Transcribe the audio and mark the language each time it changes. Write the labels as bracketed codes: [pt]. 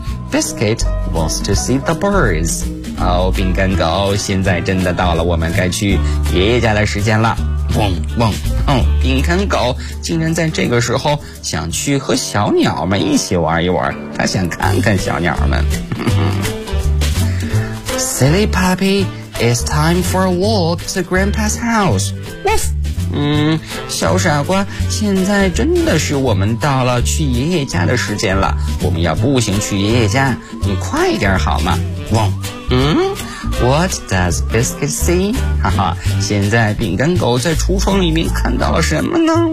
[en] Biscuit wants to see the birds. [zh] 哦，饼干狗，现在真的到了我们该去爷爷家的时间了。嗡嗡，饼干狗竟然在这个时候想去和小鸟们一起玩一玩，他想看看小鸟们。 [en] Silly puppy, it's time for a walk to Grandpa's house. Woof. [zh] 小傻瓜，现在真的是我们到了去爷爷家的时间了，我们要步行去爷爷家，你快点好吗？ [en] 汪。What does Biscuit see? [zh] 哈哈，现在饼干狗在橱窗里面看到了什么呢？